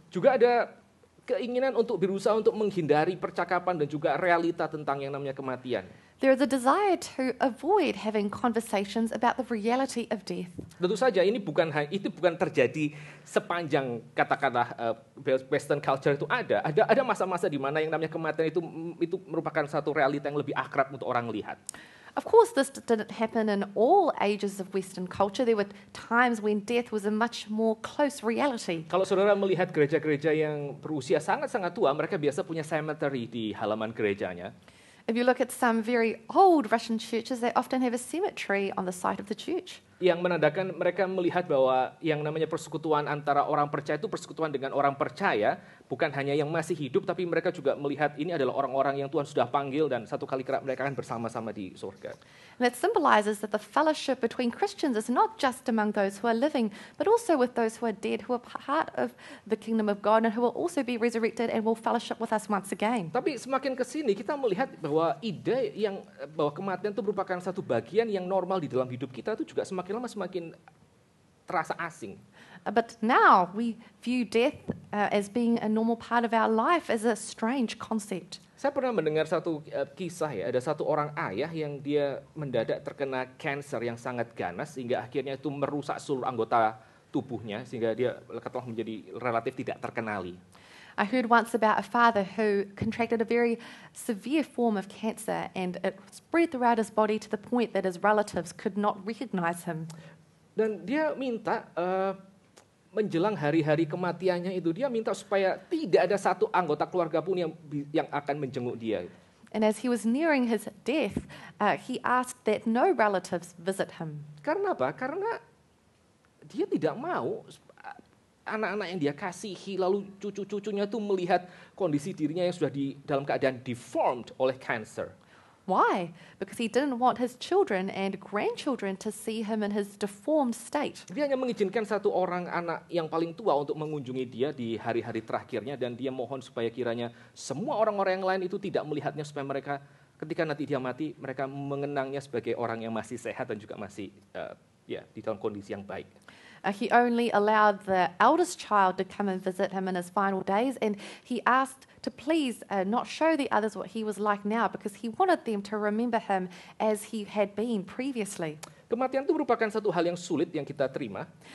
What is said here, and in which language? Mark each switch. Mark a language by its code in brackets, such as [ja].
[id] juga ada keinginan untuk berusaha untuk menghindari percakapan dan juga realita tentang yang namanya kematian. [en] there is a desire to avoid having conversations about the reality of death. [id] Tentu saja itu bukan terjadi sepanjang katakanlah Western culture itu ada masa-masa di mana yang namanya kematian itu merupakan satu realita yang lebih akrab untuk orang lihat. [en] Of course, this didn't happen in all ages of Western culture. There were times when death was a much more close reality. [id] Kalau saudara melihat gereja-gereja yang berusia sangat-sangat tua, mereka biasa punya cemetery di halaman gerejanya. [en] If you look at some very old Russian churches, they often have a cemetery on the site of the church. [id] Yang menandakan mereka melihat bahwa yang namanya persekutuan antara orang percaya itu persekutuan dengan orang percaya, bukan hanya yang masih hidup, tapi mereka juga melihat ini adalah orang-orang yang Tuhan sudah panggil dan satu kali kelak mereka akan bersama-sama di surga. [en] And that symbolizes that the fellowship between Christians is not just among those who are living, but also with those who are dead, who are part of the kingdom of God and who will also be resurrected and will fellowship with us once again. [id] Tapi semakin ke sini kita melihat bahwa bahwa kematian itu merupakan satu bagian yang normal di dalam hidup kita itu juga semakin lama semakin terasa asing. [en] But now we view death as being a normal part of our life as a strange concept. [id] Saya pernah mendengar satu kisah ya, ada satu orang ayah yang dia mendadak terkena kanker yang sangat ganas sehingga akhirnya itu merusak seluruh anggota tubuhnya sehingga dia telah menjadi relatif tidak terkenali. [en] I heard once about a father who contracted a very severe form of cancer and it spread throughout his body to the point that his relatives could not recognize him. [id] Dan dia minta menjelang hari-hari kematiannya itu dia minta supaya tidak ada satu anggota keluarga pun yang akan menjenguk dia. And as he was nearing his death, he asked that no relatives visit him. Karena apa? Karena dia tidak mau anak-anak yang dia kasihi lalu cucu-cucunya tuh melihat kondisi dirinya yang sudah dalam keadaan deformed oleh cancer. [en] Why? Because he didn't want his children and grandchildren to see him in his deformed state. [id] Dia hanya mengizinkan satu orang anak yang paling tua untuk mengunjungi dia di hari-hari terakhirnya dan dia mohon supaya kiranya semua orang-orang yang lain itu tidak melihatnya supaya mereka ketika nanti dia mati mereka mengenangnya sebagai orang yang masih sehat dan juga masih di dalam kondisi yang baik. [en] He only allowed the eldest child to come and visit him in his final days, and he asked to please not show the others what he was like now because he wanted them to remember him as he had been previously. [id] Kematian itu merupakan satu hal yang sulit yang kita terima.